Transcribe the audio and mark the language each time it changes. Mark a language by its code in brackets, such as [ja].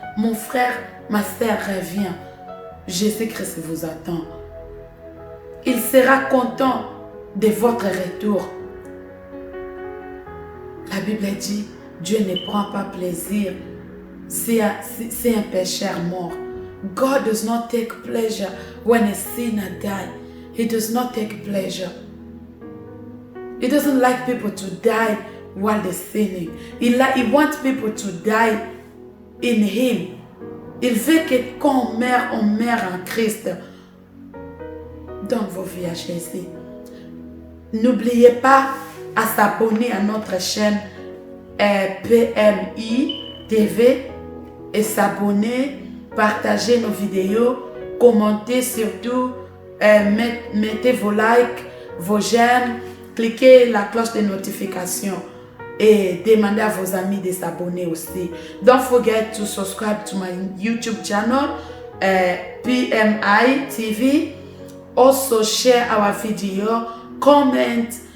[fr] Mon frère, ma sœur, reviens. Jésus-Christ vous attend. Il sera content de votre retour. La Bible dit, Dieu ne prend pas plaisir si un pécheur mort. [en] God does not take pleasure when a sinner dies. He does not take pleasure. He doesn't like people to die while they're sinning. He wants people to die in Him. [fr] Il veut que quand on meurt en Christ. Donne vos vies à Jésus. N'oubliez pas à s'abonner à notre chaîne PMI TV et s'abonner, partager nos vidéos, commentez surtout, mettez vos likes, vos j'aime, cliquez la cloche de notification et demandez à vos amis de s'abonner aussi. [en] Don't forget to subscribe to my YouTube channel, PMI TV. Also share our video, comment,